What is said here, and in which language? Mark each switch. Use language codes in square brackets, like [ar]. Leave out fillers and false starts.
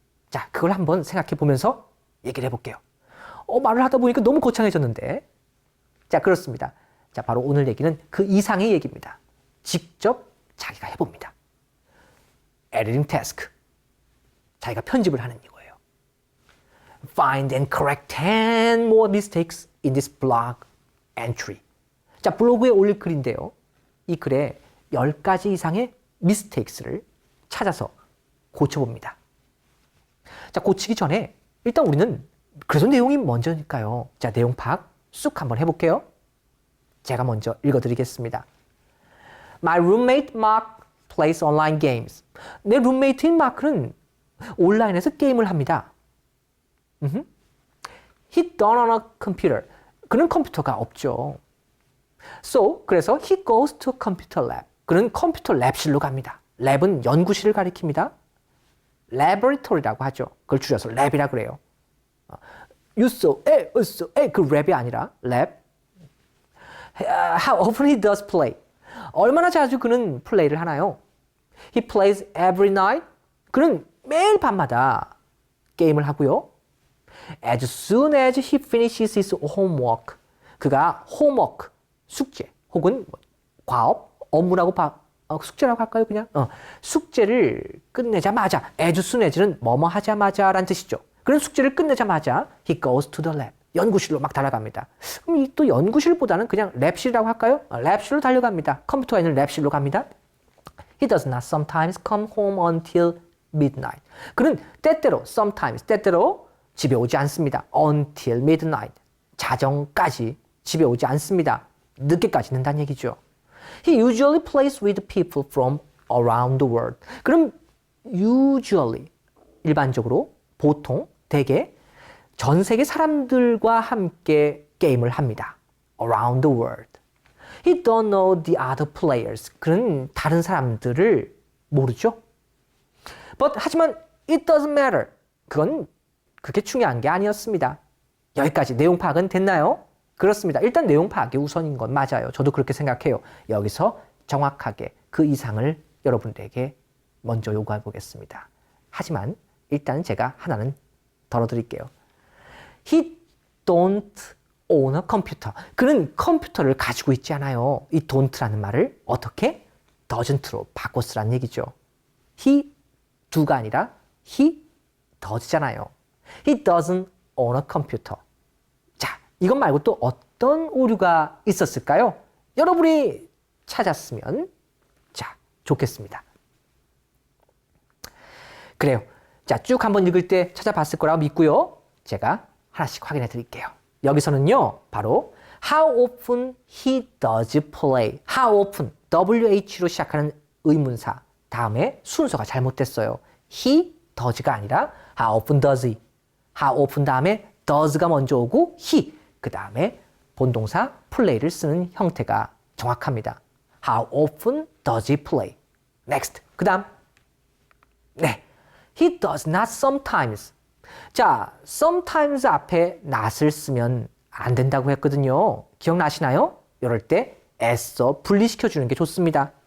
[ko] 자, 그걸 한번 생각해 보면서 얘기를 해볼게요. 말을 하다 보니까 너무 거창해졌는데. 자, 그렇습니다. 자, 바로 오늘 얘기는 그 이상의 얘기입니다. 직접 자기가 해봅니다. [en] Editing task. [ko] 자기가 편집을 하는 이거예요. [en] Find and correct 10 more mistakes in this blog entry. [ko] 자, 블로그에 올릴 글인데요. 이 글에 10가지 이상의 mistakes를 찾아서 고쳐봅니다. 자, 고치기 전에 일단 우리는 그래도 내용이 먼저니까요. 자, 내용 파악 쑥 한번 해볼게요. 제가 먼저 읽어드리겠습니다. [en] My roommate Mark plays online games. [ko] 내 룸메이트인 마크는 온라인에서 게임을 합니다. [en] He don't on a computer. [ko] 그는 컴퓨터가 없죠. [en] So, [ko] 그래서 [en] he goes to computer lab. [ko] 그는 컴퓨터 랩실로 갑니다. 랩은 연구실을 가리킵니다. laboratory라고 하죠. 그걸 줄여서 랩이라 그래요. 그 랩이 아니라 랩. [en] How often he does play. [ko] 얼마나 자주 그는 플레이를 하나요? [en] He plays every night. [ko] 그는 매일 밤마다 게임을 하고요. [en] As soon as he finishes his homework. [ko] 그가 homework, 숙제 혹은 과업, 업무라고 숙제라고 할까요? 그냥 숙제를 끝내자마자 [en] as soon as [ko] 는 뭐뭐 하자마자 라는 뜻이죠. 그런 숙제를 끝내자마자 [en] he goes to the lab. [ko] 연구실로 막 달려갑니다. 그럼 이 또 연구실보다는 그냥 랩실이라고 할까요? 랩실로 달려갑니다. 컴퓨터가 있는 랩실로 갑니다. [en] He does not sometimes come home until midnight. [ko] 그는 때때로 sometimes 때때로 집에 오지 않습니다. [en] until midnight. [ko] 자정까지 집에 오지 않습니다. 늦게까지 는다는 얘기죠. [en] He usually plays with people from around the world. [ko] 그럼 usually 일반적으로 보통 대개 전 세계 사람들과 함께 게임을 합니다. [en] Around the world. He don't know the other players. [ko] 그는 다른 사람들을 모르죠. [en] But [ko] 하지만 [en] it doesn't matter. [ko] 그건 그렇게 중요한 게 아니었습니다. 여기까지 내용 파악은 됐나요? 그렇습니다. 일단 내용 파악이 우선인 건 맞아요. 저도 그렇게 생각해요. 여기서 정확하게 그 이상을 여러분들에게 먼저 요구해 보겠습니다. 하지만 일단 제가 하나는 덜어드릴게요. [en] He don't own a computer. [ko] 그는 컴퓨터를 가지고 있지 않아요. 이 don't라는 말을 어떻게? doesn't로 바꿔 쓰라는 얘기죠. [en] He do가 아니라 he does잖아요. He doesn't own a computer. [ko] 자, 이것 말고 또 어떤 오류가 있었을까요? 여러분이 찾았으면 자, 좋겠습니다. 그래요. 자, 쭉 한번 읽을 때 찾아봤을 거라고 믿고요. 제가 하나씩 확인해 드릴게요. 여기서는요, 바로 [en] how often he does play. [ko] how often, WH로 시작하는 의문사 다음에 순서가 잘못됐어요. [en] he does가 아니라 how often does he. [ko] how often 다음에 does가 먼저 오고 he, 그 다음에 본동사 play를 쓰는 형태가 정확합니다. [en] how often does he play. next, [ko] 그 다음 네, [en] he does not sometimes. [ko] 자, sometimes 앞에 not을 쓰면 안 된다고 했거든요. 기억나시나요? 이럴 때 애써 분리시켜 주는 게 좋습니다.